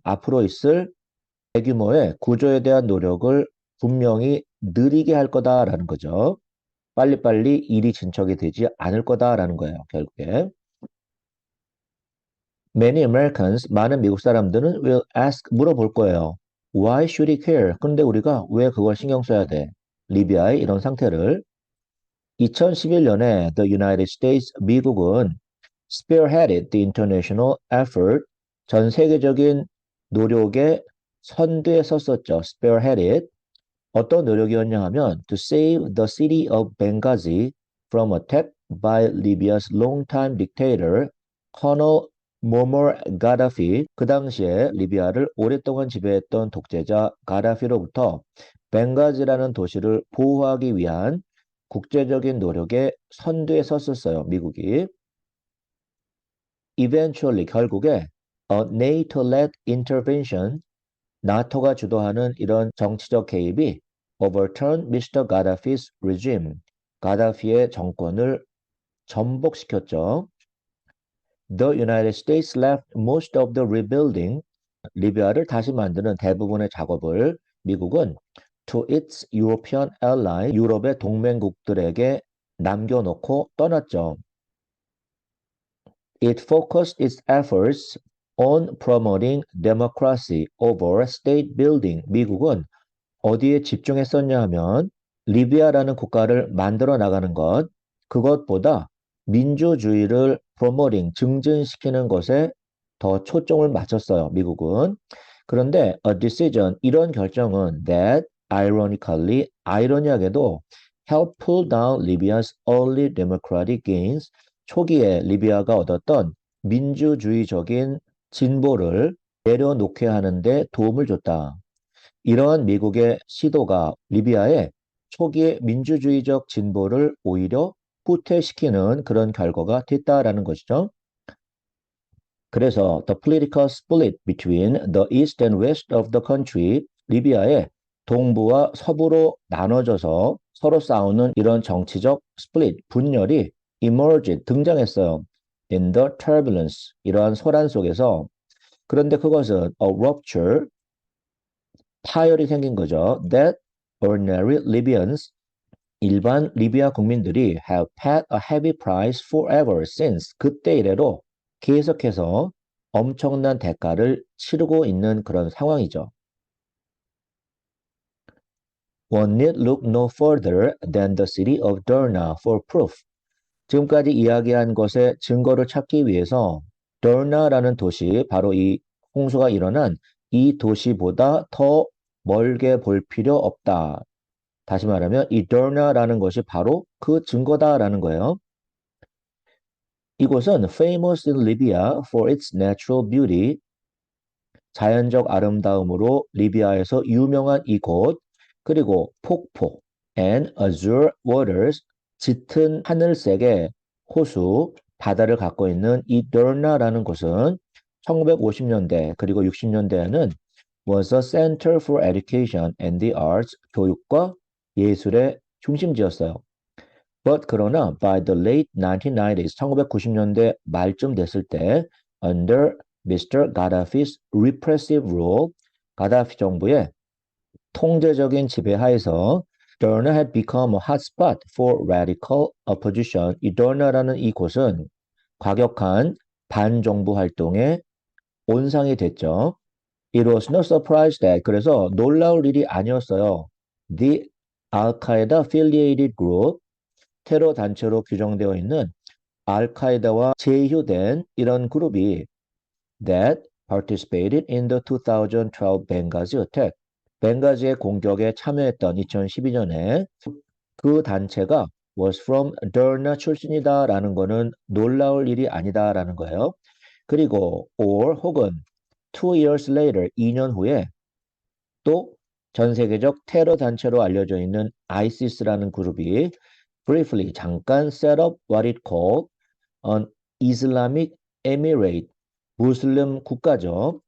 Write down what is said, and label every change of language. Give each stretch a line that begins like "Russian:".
Korean: 앞으로 있을 대규모의 구조에 대한 노력을 분명히 느리게 할 거다라는 거죠. 빨리빨리 일이 진척이 되지 않을 거다라는 거예요, 결국에.
English: Many Americans,
Korean: 많은 미국 사람들은
English: will ask,
Korean: 물어볼 거예요.
English: Why should we care?
Korean: 근데 우리가 왜 그걸 신경 써야 돼? 리비아의 이런 상태를. 2011년에
English: The United States,
Korean: 미국은
English: spearheaded the international effort,
Korean: 전 세계적인 노력의 선두에 섰었죠.
English: spearheaded.
Korean: 어떤 노력이었냐 하면
English: to save the city of Benghazi from attack by Libya's longtime dictator Colonel Muammar Gaddafi.
Korean: 그 당시에 리비아를 오랫동안 지배했던 독재자 가다피로부터 벵가지라는 도시를 보호하기 위한 국제적인 노력에 선두에 섰었어요. 미국이.
English: Eventually
Korean: 결국에
English: a NATO-led intervention,
Korean: 나토가 주도하는 이런 정치적 개입이
English: overturned Mr. Gaddafi's regime,
Korean: 가다피의 정권을 전복시켰죠.
English: The United States left most of the rebuilding,
Korean: 리비아를 다시 만드는 대부분의 작업을 미국은
English: to its European ally,
Korean: 유럽의 동맹국들에게 남겨놓고 떠났죠.
English: It focused its efforts on promoting democracy over state building.
Korean: 미국은 어디에 집중했었냐 하면 리비아라는 국가를 만들어 나가는 것, 그것보다 민주주의를
English: promoting,
Korean: 증진시키는 것에 더 초점을 맞췄어요. 미국은. 그런데
English: a decision,
Korean: 이런 결정은
English: that ironically,
Korean: 아이러니하게도
English: helped pull down Libya's early democratic gains,
Korean: 초기에 리비아가 얻었던 민주주의적인 진보를 내려놓게 하는데 도움을 줬다. 이러한 미국의 시도가 리비아의 초기의 민주주의적 진보를 오히려 후퇴시키는 그런 결과가 됐다라는 것이죠. 그래서
English: the political split between the east and west of the country,
Korean: 리비아의 동부와 서부로 나눠져서 서로 싸우는 이런 정치적
English: split,
Korean: 분열이
English: emerged,
Korean: 등장했어요.
English: in the turbulence,
Korean: 이러한 소란 속에서. 그런데 그것은
English: a rupture,
Korean: 파열이 생긴 거죠.
English: That ordinary Libyans,
Korean: 일반 리비아 국민들이
English: have paid a heavy price forever since,
Korean: 그때 이래로 계속해서 엄청난 대가를 치르고 있는 그런 상황이죠.
English: One need look no further than the city of Derna for proof.
Korean: 지금까지 이야기한 것의 증거를 찾기 위해서 더나라는 도시, 바로 이 홍수가 일어난 이 도시보다 더 멀게 볼 필요 없다. 다시 말하면 이 더나라는 것이 바로 그 증거다라는 거예요. 이곳은
English: famous in Libya for its natural beauty,
Korean: 자연적 아름다움으로 리비아에서 유명한 이곳, 그리고 폭포
English: and azure waters,
Korean: 짙은 하늘색의 호수, 바다를 갖고 있는 이 더나라는 곳은 1950년대 그리고 60년대에는
English: was a center for education and the arts,
Korean: 교육과 예술의 중심지였어요.
English: But
Korean: 그러나
English: by the late 1990s,
Korean: 1990년대 말쯤 됐을 때
English: under Mr. Gaddafi's repressive rule,
Korean: 가다피 정부의 통제적인 지배하에서
English: Derna had become a hotspot for radical opposition.
Korean: 이 Derna라는 이곳은 과격한 반정부 활동의 온상이 됐죠.
English: It was no surprise that,
Korean: 그래서 놀라울 일이 아니었어요.
English: The Al-Qaeda affiliated group,
Korean: 테러 단체로 규정되어 있는 알카에다와 제휴된 이런 그룹이
English: that participated in the 2012 Benghazi attack.
Korean: 벵가지의 공격에 참여했던 2012년에 그 단체가
English: was from Derna
Korean: 출신이다라는 거는 놀라울 일이 아니다라는 거예요. 그리고
English: or
Korean: 혹은
English: 2 years later
Korean: 2년 후에 또 전 세계적 테러 단체로 알려져 있는 ISIS라는 그룹이
English: briefly
Korean: 잠깐
English: set up what it called an Islamic Emirate
Korean: 무슬림 국가죠.